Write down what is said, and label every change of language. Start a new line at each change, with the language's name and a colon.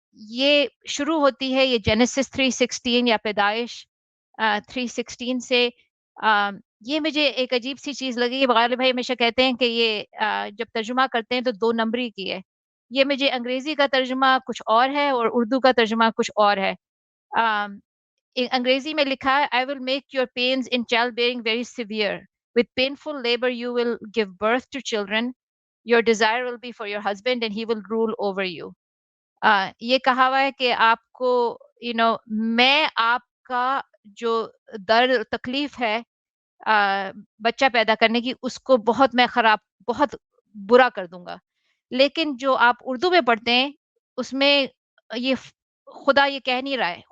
Urdu: یہ شروع ہوتی ہے یہ جینیسس 3:16 یا پیدائش 3:16 سے. یہ مجھے ایک عجیب سی چیز لگی. غالب بھائی ہمیشہ کہتے ہیں کہ یہ جب ترجمہ کرتے ہیں تو 2 نمبری کی ہے. یہ مجھے انگریزی کا ترجمہ کچھ اور ہے اور اردو کا ترجمہ کچھ اور ہے. انگریزی میں لکھا ہے
English: I will make your pains in childbearing very severe. With painful labor you will give birth to children. Your desire will be for your husband and he will rule over you.
Urdu: یہ کہا ہوا ہے کہ آپ کو میں آپ کا جو درد تکلیف ہے بچہ پیدا کرنے کی، اس کو بہت میں خراب بہت برا کر دوں گا. لیکن جو آپ اردو میں پڑھتے ہیں اس میں یہ خدا یہ کہہ نہیں رہا ہے.